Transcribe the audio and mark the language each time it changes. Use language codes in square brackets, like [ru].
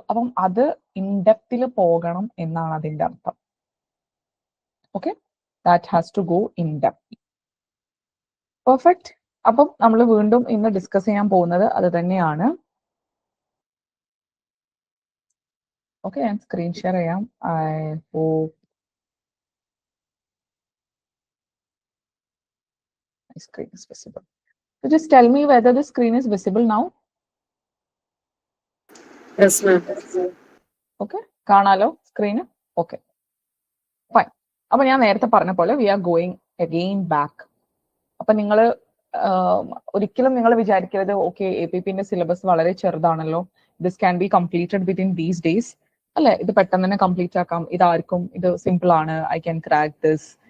[ml] അപ്പം അത് ഇൻഡെപ്തിൽ പോകണം എന്നാണ് അതിന്റെ അർത്ഥം. [en] Okay, that has to go in depth. Perfect. [ml] അപ്പം നമ്മൾ വീണ്ടും ഇന്ന് ഡിസ്കസ് ചെയ്യാൻ പോകുന്നത് അത് തന്നെയാണ്. ഓക്കെ, ഞാൻ സ്ക്രീൻ ഷെയർ ചെയ്യാം. [en] I hope my screen is visible. So just tell me whether the screen is visible now. Yes, ma'am. [ml] Okay, കാണാലോ സ്ക്രീന്? Okay, fine. അപ്പൊ ഞാൻ നേരത്തെ പറഞ്ഞ പോലെ [en] We are going again back. [ml] അപ്പൊ നിങ്ങൾ ഒരിക്കലും നിങ്ങൾ വിചാരിക്കരുത് ഓക്കെ APPന്റെ സിലബസ് വളരെ ചെറുതാണല്ലോ, [en] this can be completed within these days [ml] അല്ലെ, ഇത് പെട്ടെന്ന് തന്നെ കംപ്ലീറ്റ് ആക്കാം, ഇതാർക്കും ഇത് സിമ്പിൾ ആണ്, [en] I can crack this.